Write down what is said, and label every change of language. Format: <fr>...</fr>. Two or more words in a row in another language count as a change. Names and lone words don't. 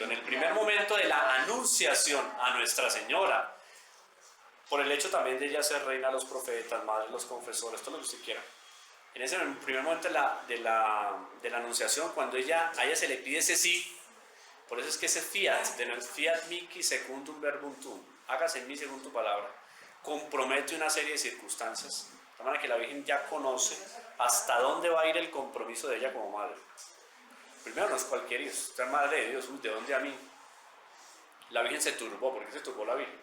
<es>En el primer momento de la anunciación a Nuestra Señora, por el hecho también de ella ser reina de los profetas, madre de los confesores, todo lo que usted quiera, en ese primer momento de la anunciación, cuando a ella se le pide ese sí, por eso es que ese fiat,</es> <la>fiat mihi secundum verbum tuum,</la> <es>hágase en mí según tu palabra, compromete una serie de circunstancias, de manera que la Virgen ya conoce hasta dónde va a ir el compromiso de ella como madre. Primero, no es cualquier hijo, usted es madre de Dios, uy, ¿de dónde a mí? La Virgen se turbó. ¿Por qué se turbó la Virgen?</es>